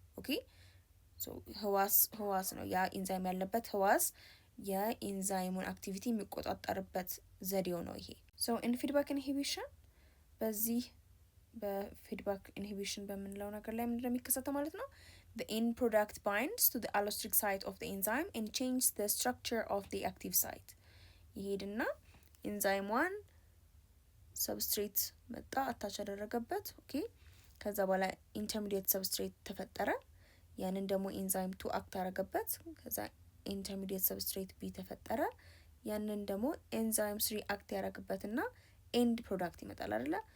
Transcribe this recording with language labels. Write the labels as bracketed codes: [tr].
[am] okay so ህዋስ ነው ያ ኤንዛይም ያለበት ህዋስ የኤንዛይሙን አክቲቪቲ የሚቆጣጠርበት ዘዴው ነው ይሄ። [en] so in feedback inhibition [am] በዚህ በፊድባክ ኢንሂቢሽን በምንለው ነገር ላይ ምንድነው የሚከሰተው ማለት ነው? [en] the end product binds to the allosteric site of the enzyme and changes the structure of the active site. [am] ይሄድና ኤንዛይም 1 ሰብስትሬት መጣ አታች ያደረገበት። ኦኬ ከዛ በኋላ ኢንተርሚዲየት ሰብስትሬት ተፈጠረ። ያንን ደግሞ ኤንዛይም 2 አክት ያደረገበት። ከዛ ኢንተርሚዲየት ሰብስትሬት ቢ ተፈጠረ። ያንን ደግሞ ኤንዛይምስ ሪአክት ያደርግበትና ኤንድ ፕሮዳክት ይመጣል አይደለ?